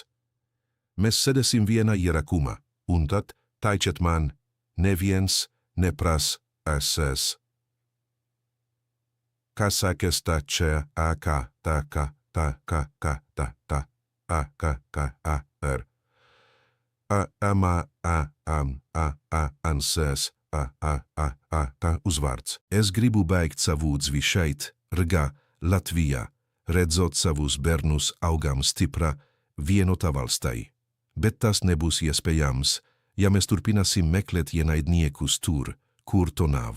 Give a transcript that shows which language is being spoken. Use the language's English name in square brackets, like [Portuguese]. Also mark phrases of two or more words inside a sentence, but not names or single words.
[Latvian] Mēs sēdēsim vienā ierakumā, un tad, taičiet man, neviens nepras SS. Kā sākas tā čia, a, kā, tā, kā, a, kā, a, r. A, ma, a, am, a, ansēs, a, tā uzvārds. Es gribu beigt savu dzīvi šeit, Rīgā, Latvijā, redzot savus bērnus augam stipra, vienotā valstī. Bet tas nebūs iespējams, ja mēs turpināsim meklēt ienaidniekus tur, kur to nav.